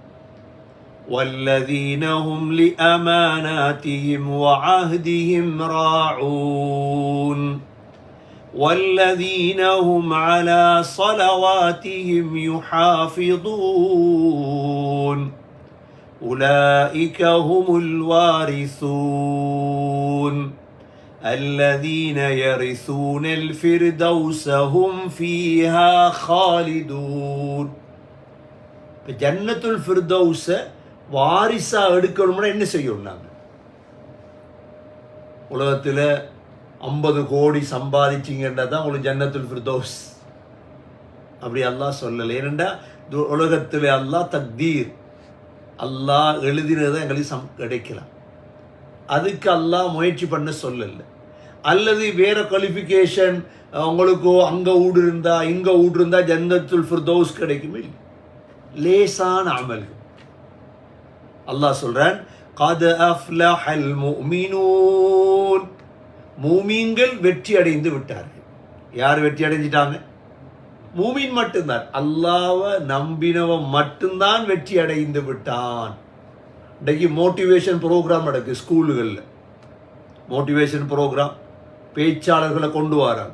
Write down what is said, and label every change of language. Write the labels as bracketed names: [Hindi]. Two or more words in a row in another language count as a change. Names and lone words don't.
[Arabic] والذين هم لأماناتهم وعهدهم راعون والذين هم على صلواتهم يحافظون أولئك هم الوارثون الذين يرثون الفردوس هم فيها خالدون. [Tamil] இப்போ ஜன்னத்துல் ஃபிர்தௌஸை வாரிசா எடுக்கணும்னா என்ன செய்யணும்? நாங்கள் உலகத்தில் 50 கோடி சம்பாதிச்சிங்கன்னா தான் உங்களுக்கு ஜன்னத்துல் ஃபிர்தௌஸ். அப்படி அல்லாஹ் சொல்லலை. ஏனெண்டா உலகத்தில் அல்லாஹ் தக்தீர், அல்லாஹ் எழுதினதை எங்களுக்கு கிடைக்கலாம். அதுக்கு அல்லாஹ் முயற்சி பண்ண சொல்லலை. அல்லது வேற குவாலிஃபிகேஷன் உங்களுக்கோ அங்கே வீடு இருந்தா இங்கே வீடு இருந்தா ஜன்னத்துல் ஃபிர்தௌஸ் கிடைக்குமே. லேசான அமல்கள். அல்லாஹ் சொல்றான், [Arabic] قد أفلح المؤمنون, [Tamil] மூமீன்கள் வெற்றி அடைந்து விட்டார்கள். யார் வெற்றி அடைஞ்சிட்டாங்க? மூமீன் மட்டும்தான். அல்லாஹ்வை நம்பினவன் மட்டும்தான் வெற்றி அடைந்து விட்டான். இன்றைக்கு [English] motivation program [Tamil] நடக்குது ஸ்கூலுகளில். [English] motivation program [Tamil] பேச்சாளர்களை கொண்டு வராங்க.